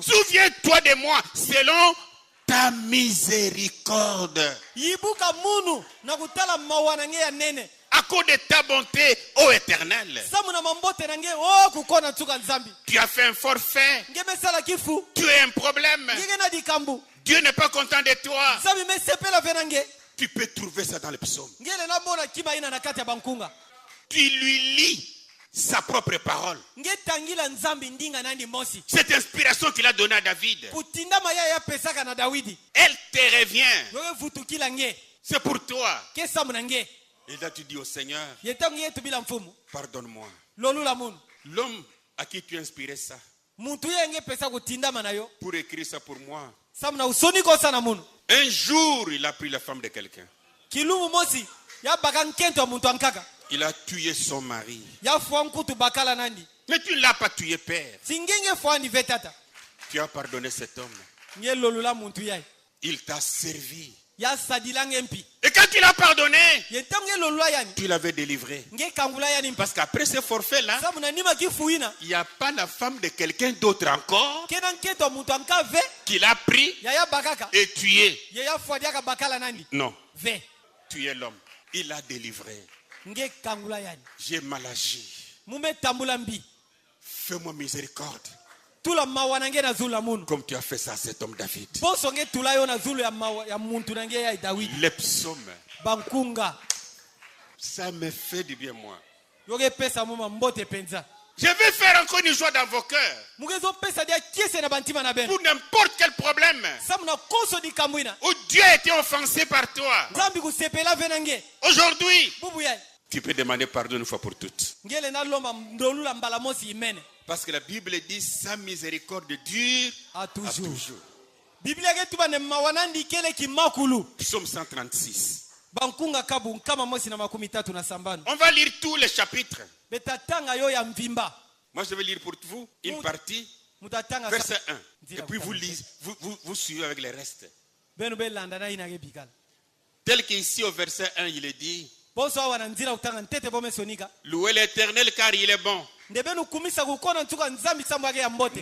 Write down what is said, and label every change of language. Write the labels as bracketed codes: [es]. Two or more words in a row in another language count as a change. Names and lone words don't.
[fr] Souviens-toi de moi selon ta miséricorde. [ktu] yibuka munu na kutala mawa na nge ya nene [fr] À cause de ta bonté, ô Éternel. [ktu] samu na mambote na nge o kukona tuka nzambi [fr] Tu as fait un forfait. [ktu] nge mesala kifu [fr] Tu as un problème. [ktu] ngeke na dikambu [fr] Dieu n'est pas content de toi. [ktu] nzambi mesepela ve na nge [fr] Tu peux trouver ça dans les psaumes. [ktu] ngele na mona kiba ina na kati ya bankunga [fr] Tu lui lis sa propre parole. [ktu] nge tangila nzambi ndinga nandi mosi [fr] Cette inspiration qu'il a donnée à David, [ktu] kutinda maya ya pesaka na dawidi [fr] elle te revient. [ktu] yoke vutukila nge [fr] C'est pour toi. [ktu] ke samu na nge [fr] Et là tu dis au Seigneur, [ktu] yetangu nge tubila mfumu [fr] pardonne-moi. [ktu] lolula munu [fr] L'homme à qui tu as inspiré ça, [ktu] muntu ye nge pesa kutindama na yo [fr] pour écrire ça pour moi. [ktu] samu na usoni kosa na munu [fr] Un jour, il a pris la femme de quelqu'un. [ktu] kilumu mosi ya baka nkento ya muntu ankaka [fr] Il a tué son mari. [ktu] ya fwa nkutu bakala nandi [fr] Mais tu ne l'as pas tué, père. [ktu] singenge fwa ndi ve tata [fr] Tu as pardonné cet homme. [ktu] nge lolula muntu yai [fr] Il t'a servi. [ktu] ya sadila nge mpi [fr] Et quand tu l'as pardonné, [ktu] yetangu nge lolula yani [fr] tu l'avais délivré. [ktu] nge kangula yani mpi [fr] Parce qu'après ce forfait-là, [ktu] samu na nima kifuina [fr] il n'y a pas la femme de quelqu'un d'autre encore [ktu] kena nketo ya muntu anka ve [fr] qui l'a pris [ktu] yaya bakaka [fr] et tué. [ktu] ye ya fwa diaka bakala nandi [fr] Non, [ktu] ve [fr] tu es l'homme. Il l'a délivré. [ktu] nge kangula yani [fr] J'ai mal agi. [ktu] mume tambula mbi [fr] Fais-moi miséricorde. [ktu] tula mawa na nge na zulu la munu [fr] Comme tu as fait ça à cet homme David. [ktu] poso nge tula yo na zulu ya mawa ya muntu na nge ya dawidi [fr] Les psaumes, [ktu] bankunga [fr] ça me fait du bien moi. [ktu] yoke pesa muma mbote penza [fr] Je vais faire encore une joie dans vos cœurs. [ktu] mugezo pesa dia kiese na bantima na beno [fr] Pour n'importe quel problème [ktu] samu na koso di kamwina [fr] où Dieu a été offensé par toi. [ktu] nzambi kusepela ve na nge [fr] Aujourd'hui, [ktu] bubu yai [fr] tu peux demander pardon une fois pour toutes. [ktu] ngele na lomba ndolula mbala mosi imene [fr] Parce que la Bible dit sa miséricorde dure a à toujours toujours. [ktu] biblia ke tuba ne mawa nandi kele kimakulu [fr] Psaume 136. [ktu] bankunga kabu nkama mosi na 35 [fr] On va lire tous les chapitres. [ktu] betatanga yo ya mvimba [fr] Moi, je vais lire pour vous une partie [ktu] mutatanga [fr] Verset 1. Et puis vous lisez, vous suivez avec les restes. [ktu] beno belanda na ina gebikala [fr] Tel qu'ici au verset 1, il est dit, [ktu] bonso awa na nzira kutanga ntete bome sonika [fr] louez l'Éternel car il est bon. [ktu] nde beno kumisa kukona ntuka nzambi sambo yake ya mbote